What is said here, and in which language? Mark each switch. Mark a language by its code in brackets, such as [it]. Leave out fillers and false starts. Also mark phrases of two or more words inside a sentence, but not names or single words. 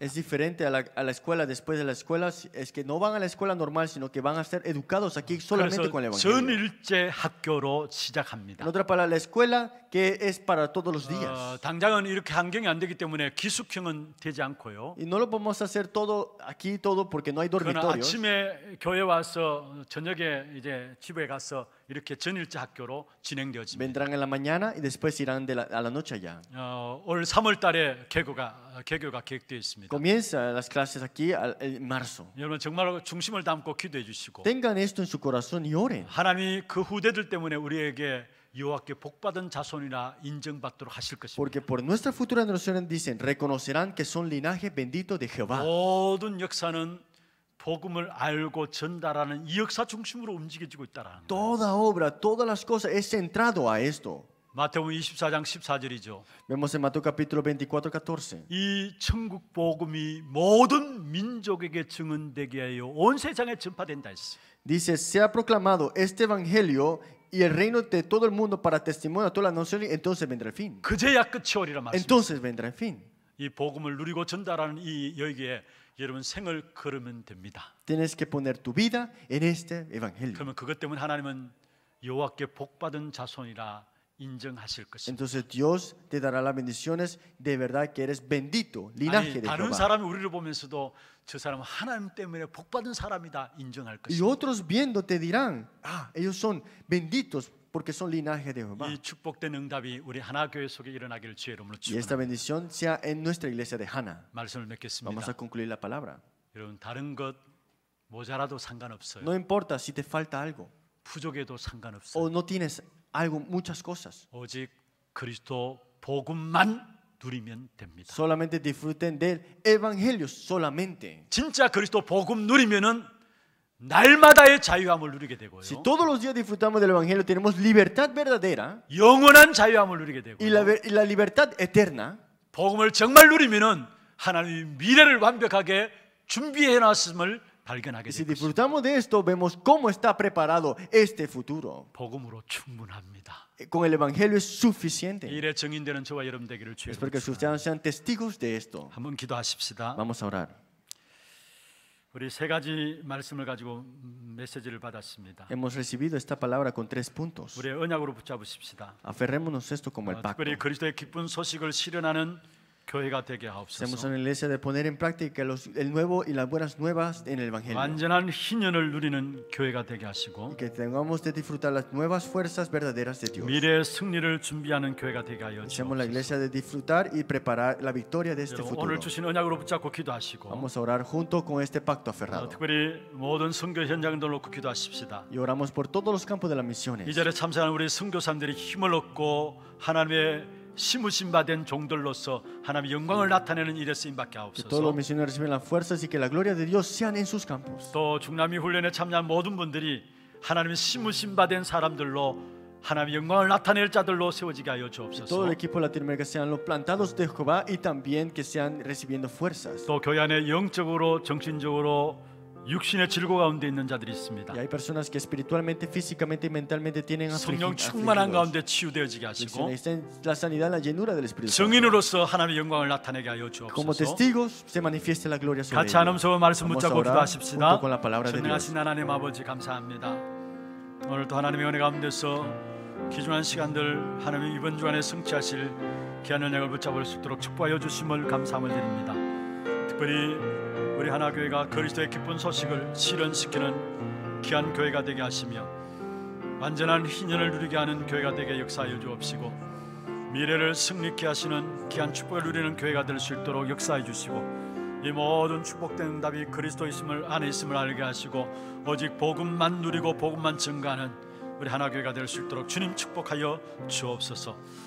[es] Es diferente a la escuela después de la escuela, es que no van a la escuela normal, sino que van a ser educados aquí solamente con el 그래서 Evangelio. [ko] 전일제 학교로 시작합니다. [es] En otras palabras, la escuela que es para todos los días. [ko] 당장은 이렇게 환경이 안 되기 때문에 기숙형은 되지 않고요. [es] Y no lo podemos hacer todo aquí, todo porque no hay 그러나 dormitorios. [ko] 아침에 교회 와서 저녁에 이제 집에 가서 이렇게 전일제 학교로 진행되어집니다. [es] Vendrán en la mañana y después irán a la noche allá. [ko] 올 3월 달에 개교가 계획되어 있습니다. [es] Comienza las clases aquí en marzo. [ko] 여러분 정말 중심을 담고 기도해 주시고 [es] Tengan esto en su corazón y oren. [ko] 하나님이 그 후대들 때문에 우리에게 여호와께 복받은 자손이라 인정받도록 하실 것입니다. [es] Porque por nuestra futura generación dicen, reconocerán que son linaje bendito de Jehová. [ko] 모든 역사는 복음을 알고 전달하는 이 역사 중심으로 움직여지고 있다라는 거예요. [es] Toda obra, todas las cosas es centrado a esto. [ko] 마태복음 24장 14절이죠. [es] Vemos en Mateo capítulo 24, 14. [ko] 이 천국 복음이 모든 민족에게 증언되게 하여 온 세상에 전파된다 했어요. [es] Dice, se ha proclamado este evangelio y el reino de todo el mundo para testimonio a todas las naciones, entonces vendrá el fin. [ko] 그제야 끝이 오리라 말씀. [es] Entonces vendrá el fin. [ko] 이 복음을 누리고 전달하는 이 여기에 여러분 생을 걸으면 됩니다. [es] Tienes que poner tu vida en este evangelio. [ko] 그러면 그것 때문에 하나님은 여호와께 복받은 자손이라 인정하실 것입니다. [es] Entonces Dios te dará las bendiciones de verdad que eres bendito, linaje 아니, de 다른 Jehová. [ko] 사람이 우리를 보면서도 저 사람은 하나님 때문에 복받은 사람이다 인정할 Y 것입니다. [es] otros viendo te dirán, ellos son benditos porque son linaje de Jehová. [ko] 이 축복된 응답이 우리 하나교회 속에 일어나기를 주의 이름으로 [es] Y esta [ko] 축원합니다. [es] bendición sea en nuestra iglesia de Hannah. [ko] 말씀을 [es] Vamos [ko] 맺겠습니다. [es] a concluir la palabra. [ko] 여러분 다른 것 모자라도 상관없어요. [es] No importa si te falta algo [ko] 부족해도 상관없어요. [es] o no tienes algo, muchas cosas. [ko] 오직 그리스도 복음만 누리면 됩니다. [es] Solamente disfruten del evangelio solamente. [ko] 진짜 그리스도 복음 누리면은 날마다의 자유함을 누리게 되고요. [es] Si todos los días disfrutamos del evangelio, tenemos libertad verdadera [ko] 영원한 자유함을 누리게 되고 [es] y la libertad eterna. [ko] 복음을 정말 누리면은 하나님이 미래를 완벽하게 준비해 놨음을 발견하게 [es] Y si [ko] 됩니다. [es] disfrutamos de esto, vemos cómo está preparado este futuro. [ko] 복음으로 충분합니다. [es] Con el evangelio es suficiente. [ko] 이 일에 증인되는 저와 여러분 되기를 주의 [es] Espero que [ko] 이름으로 [es] ustedes sean testigos de esto. [ko] 한번 기도하십시다. [es] Vamos a orar. [ko] 우리 세 가지 말씀을 가지고 메시지를 받았습니다. [es] Hemos recibido esta palabra con 3 puntos. [ko] 우리의 언약으로 붙잡으십시다. [es] Aferrémonos esto como el pacto. [ko] 특별히 그리스도의 기쁜 소식을 실현하는 교회가 되게 [es] Seamos [ko] 하옵소서. [es] una iglesia de poner en práctica el nuevo y las buenas nuevas en el evangelio. [ko] 완전한 희년을 누리는 교회가 되게 하시고 [es] Y que tengamos de disfrutar las nuevas fuerzas verdaderas de Dios. [ko] 미래의 승리를 준비하는 교회가 되게 하여 [es] Seamos la [ko] 주옵소서. [es] iglesia de disfrutar y preparar la victoria de este futuro. [ko] 오늘 주신 언약으로 붙잡고 기도하시고 [es] Vamos a orar junto con este pacto aferrado. [ko] 특별히 모든 선교 현장들 놓고 기도하십시다. [es] Y oramos por todos los campos de las 이 misiones. [ko] 자리에 참석하는 우리 선교사님들이 힘을 얻고 하나님의 심으심 받은 종들로서 하나님의 영광을 나타내는 일에 쓰임받게 [es] Que todos los [ko] 하옵소서. [es] misioneros reciban las fuerzas y que la gloria de Dios sean en sus campos. [ko] 또 중남미 훈련에 참여한 모든 분들이 하나님의 심으심 받은 사람들로 하나님의 영광을 나타낼 자들로 세워지게 하여 [es] Todo [ko] 주옵소서. [es] el equipo de Latinoamérica sean los plantados de Jehová y también que sean recibiendo fuerzas. [ko] 또 교회 안에 영적으로 정신적으로 육신의 질고 가운데 있는 자들이 있습니다. [es] Y hay personas que espiritualmente, físicamente y mentalmente tienen [ko] 성령 충만한 [es] afligidos. [ko] 가운데 치유되어지게 Y 하시고 [es] necesitan la sanidad, la llenura del Espíritu Santo. [ko] 증인으로서 하나님의 영광을 나타내게 하여 [es] Como [ko] 주옵소서. [es] testigos se manifieste la gloria sobre [ko] 같이 한음소로 말씀 [es] Vamos a [ko] 붙잡고 [es] orar [ko] 기도하십시다. [es] junto con la palabra de Dios. [ko] 전능하신 하나님 아버지 감사합니다. 오늘도 하나님의 은혜 가운데서 귀중한 시간들 하나님 이번 주간에 성취하실 귀한 은혜를 붙잡을 수 있도록 축복하여 주심을 감사함을 드립니다. 특별히 우리 하나교회가 그리스도의 기쁜 소식을 실현시키는 귀한 교회가 되게 하시며 완전한 희년을 누리게 하는 교회가 되게 역사하여 주옵시고 미래를 승리케 하시는 귀한 축복을 누리는 교회가 될 수 있도록 역사해 주시고 이 모든 축복된 응답이 그리스도 안에 있음을 알게 하시고 오직 복음만 누리고 복음만 증가하는 우리 하나교회가 될 수 있도록 주님 축복하여 주옵소서.